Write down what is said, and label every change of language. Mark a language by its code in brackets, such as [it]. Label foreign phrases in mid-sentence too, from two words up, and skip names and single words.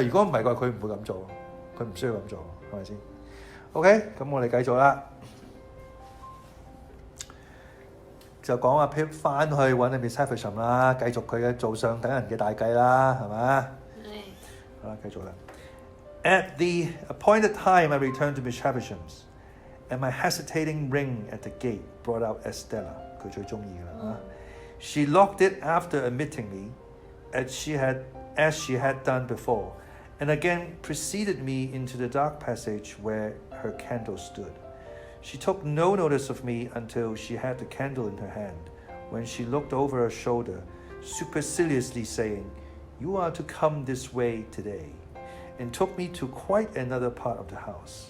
[yue] 如果唔係嘅話，佢唔會咁做，佢唔需要咁做，係咪先 ？OK， 咁我哋繼續啦，就講阿 Pip 翻去揾阿 Miss Havisham 啦，繼續佢嘅做上等人嘅大計啦，係咪？好啦，繼續啦。 [en] At the appointed time, I returned to Miss Havisham's, and my hesitating ring at the gate brought out Estella. [yue] 佢最中意㗎啦。 [en] She locked it after admitting me, as she had done before, and again preceded me into the dark passage where her candle stood. She took no notice of me until she had the candle in her hand, when she looked over her shoulder, superciliously saying, "You are to come this way today," and took me to quite another part of the house.